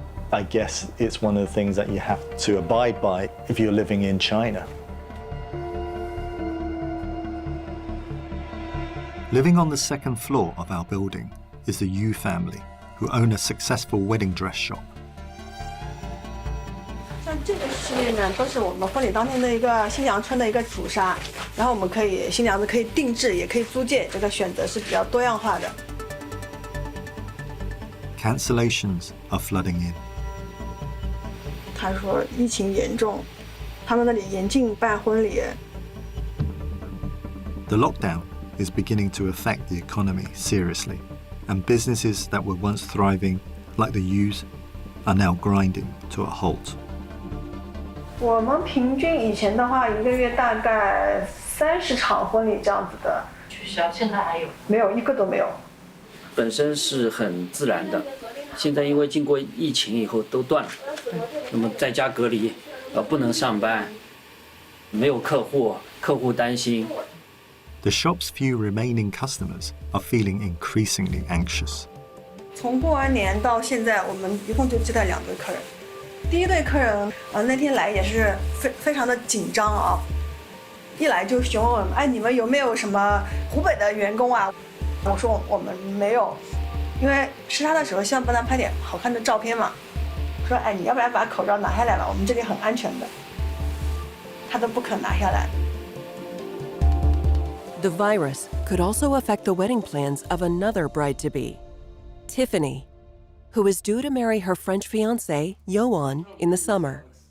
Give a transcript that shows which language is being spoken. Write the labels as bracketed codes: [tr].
[en] I guess it's one of the things that you have to abide by if you're living in China. Living on the second floor of our building is the Yu family, who own a successful wedding dress shop. [zh] 像这个系列呢，都是我们婚礼当天的一个新娘穿的一个主纱，然后我们可以新娘子可以定制，也可以租借，这个选择是比较多样化的。 [en] Cancellations are flooding in. [zh] 他说疫情严重，他们那里严禁办婚礼。 [en] The lockdown is beginning to affect the economy seriously, and businesses that were once thriving, like the Yus, are now grinding to a halt. [zh] 我们平均以前的话，一个月大概30场婚礼这样子的。取消，现在还有？没有，一个都没有。本身是很自然的，现在因为经过疫情以后都断了，那么在家隔离，不能上班，没有客户，客户担心。 [en] The shop's few remaining customers are feeling increasingly anxious. [zh] 从过完年到现在，我们一共就接待2对客人。第一对客人，那天来也是非常的紧张啊，一来就询问我们，哎，你们有没有什么湖北的员工啊？我说我们没有，因为吃他的时候希望帮他拍点好看的照片嘛。说，哎，你要不然把口罩拿下来吧，我们这里很安全的。他都不肯拿下来。 [en] The virus could also affect the wedding plans of another bride-to-be, Tiffany, who is due to marry her French fiancé, Yoan, in the summer.